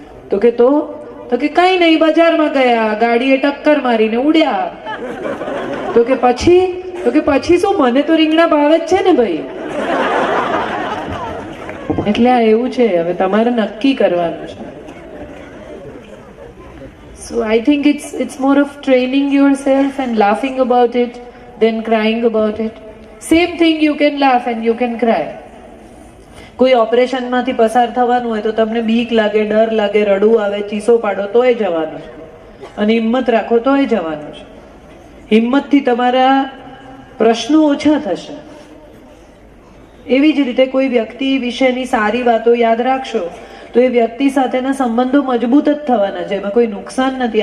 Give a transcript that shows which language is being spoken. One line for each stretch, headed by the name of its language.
Gujarati: તો કે કઈ નહીં, બજારમાં ગયા, ગાડીએ ટક્કર મારીને ઉડ્યા. તો કે પછી શું, મને તો રીંગણા ભાવે જ છે ને ભાઈ. એટલે આ એવું છે, હવે તમારે નક્કી કરવાનું છે.
English: So I think it's more of training yourself and laughing about it than crying about it. Same thing, you can laugh and you can cry.
Gujarati: કોઈ ઓપરેશનમાંથી પસાર થવાનું હોય તો તમને બીક લાગે, ડર લાગે, રડવું આવે, ચીસો પાડો તોય જવાનું છે, અને હિંમત રાખો તોય જવાનું છે. હિંમતથી તમારા પ્રશ્નો ઓછા થશે. એવી જ રીતે કોઈ વ્યક્તિ વિશેની સારી વાતો યાદ રાખશો તો એ વ્યક્તિ સાથેના સંબંધો મજબૂત જ થવાના છે. એમાં કોઈ નુકસાન નથી.